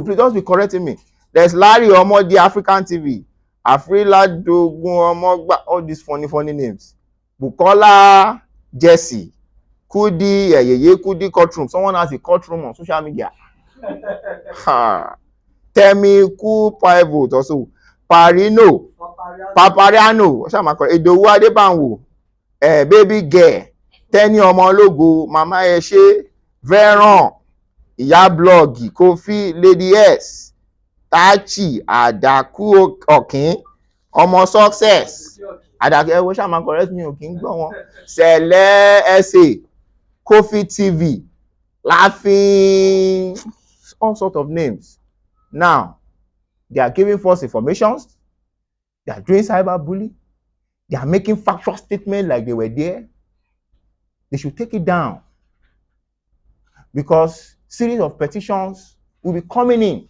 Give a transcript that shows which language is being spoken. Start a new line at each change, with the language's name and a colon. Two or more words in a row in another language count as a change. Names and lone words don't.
English: Please don't be correcting me. There's Larry Omo, the African TV. Afrila Dogun Omogba, all these funny names. Bukola Jesse. Kudi, Kudi courtroom. Someone has a courtroom on social media. Temi Ku Pivot also. Parino. Papariano. Edowu Adebanwo. Baby Girl. Teni Omologo. Mama Eshe. Veron. Iya Blog. Kofi. Lady S. Tachi. Adaku Okin. Omo Success. Adaku Ewo Shama correct me Okin
Yoruba: gbọ́ wọn.
English: Sele SA. Kofi TV. Laughing. All sorts of names. Now, they are giving false informations. They are doing cyberbullying. They are making factual statements like they were there. They should take it down. Because series of petitions will be coming in.